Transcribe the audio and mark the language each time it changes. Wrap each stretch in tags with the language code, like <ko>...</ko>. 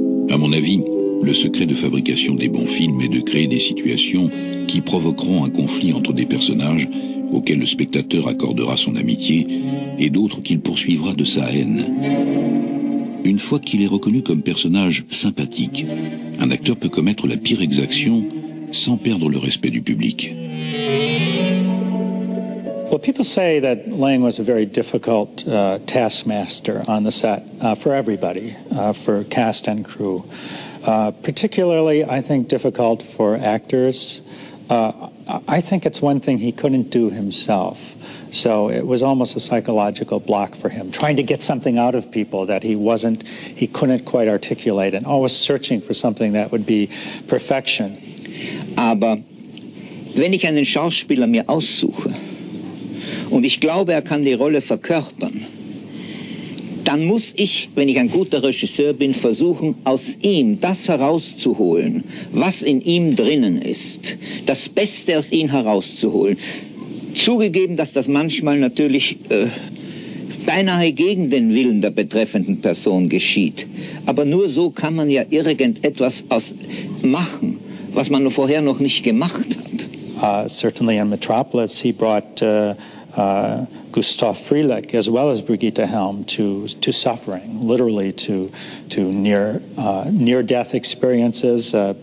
<fr>À mon avis, le secret de fabrication des bons films est de créer des situations qui provoqueront un conflit entre des personnages auxquels le spectateur accordera son amitié et d'autres qu'il poursuivra de sa haine. Une fois qu'il est reconnu comme personnage sympathique, un acteur peut commettre la pire exaction sans perdre le respect du public.</fr> <en>Well, people say that Lang was a very difficult taskmaster on the set for everybody, for cast and crew. Particularly, I think, difficult for actors. I think it's one thing he couldn't do himself. So it was almost a psychological block for him, trying to get something out of people that he couldn't quite articulate, and always searching for something that would be perfection.</en> <de>Aber wenn ich einen Schauspieler mir aussuche und ich glaube, er kann die Rolle verkörpern, dann muss ich, wenn ich ein guter Regisseur bin, versuchen, aus ihm das herauszuholen, was in ihm drinnen ist, das Beste aus ihm herauszuholen. Zugegeben, dass das manchmal natürlich beinahe gegen den Willen der betreffenden Person geschieht. Aber nur so kann man ja irgendetwas machen, was man vorher noch nicht gemacht hat.</de> <en>Certainly in Metropolis, he brought Gustav Frielich as well as Brigitte Helm to suffering, literally to near-death experiences.</en>